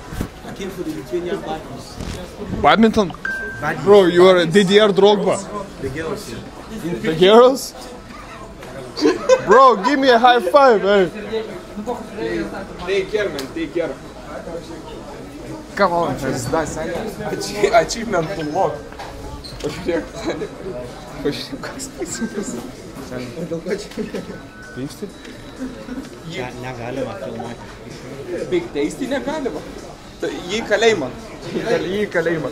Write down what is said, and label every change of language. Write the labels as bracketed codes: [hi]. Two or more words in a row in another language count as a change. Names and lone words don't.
[en] I came for the Lithuanian battles. Badminton? Bro, you are Didier Drogba. The girls here. The girls? Bro, give me a high five, hey. Take care, man. Take care. Come on, [lt] pizda, seniai. [en] Achievement unlock. [lt] Pažiūrėk, seniai. Pažiūrėk, koks teisingas. Pyksti? Negalima filmuoti. Big Tasty negalima. Tai jį kalėjimą. Jį kalėjimą.